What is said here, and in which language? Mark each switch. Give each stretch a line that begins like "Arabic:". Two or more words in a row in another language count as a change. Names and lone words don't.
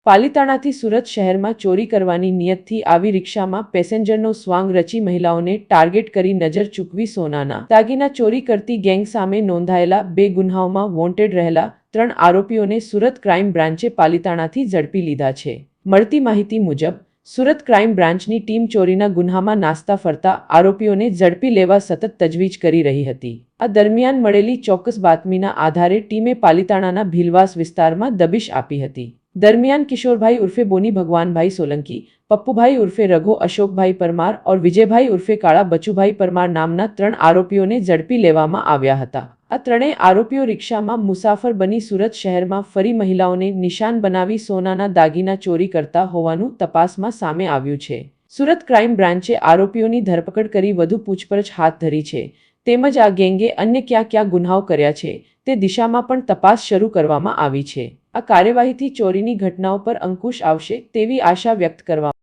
Gujarati: પાલિતાણાથી સુરત શહેરમાં ચોરી કરવાની નિયતથી આવી રિક્ષામાં પેસેન્જરનો સ્વાંગ રચી મહિલાઓને ટાર્ગેટ કરી નજર ચૂકવી સોનાના દાગીના ચોરી કરતી ગેંગ સામે નોંધાયેલા 2 ગુન્હાઓમાં વોન્ટેડ રહેલા 3 આરોપીઓને સુરત ક્રાઇમ બ્રાન્ચે પાલિતાણાથી ઝડપી લીધા છે। મળતી માહિતી મુજબ સુરત ક્રાઇમ બ્રાન્ચની ટીમ ચોરીના ગુન્હામાં નાસ્તા ફરતા આરોપીઓને ઝડપી લેવા સતત તજવીજ કરી રહી હતી। આ દરમિયાન મળેલી ચોક્કસ બાતમીના આધારે ટીમે પાલિતાણાના ભીલવાસ વિસ્તારમાં દબિશ આપી હતી। દરમિયાન કિશોરભાઈ ઉર્ફે બોની ભગવાનભાઈ સોલંકી, પપ્પુભાઈ ઉર્ફે રઘો અશોકભાઈ પરમાર ઔર વિજયભાઈ ઉર્ફે કાળા બચુભાઈ પરમાર નામના 3 આરોપીઓને ઝડપી લેવામાં આવ્યા હતા। આ ત્રણેય આરોપીઓ રિક્ષામાં મુસાફર બની સુરત શહેરમાં ફરી મહિલાઓને નિશાન બનાવી સોનાના દાગીના ચોરી કરતા હોવાનું તપાસમાં સામે આવ્યું છે। સુરત ક્રાઇમ બ્રાન્ચે આરોપીઓની ધરપકડ કરી વધુ પૂછપરછ હાથ ધરી છે। તેમજ આ ગેંગે અન્ય ક્યાં ગુનાઓ કર્યા છે તે દિશામાં પણ તપાસ શરૂ કરવામાં આવી છે। આ કાર્યવાહીથી ચોરીની ઘટનાઓ પર અંકુશ આવશે તેવી આશા વ્યક્ત કરવામાં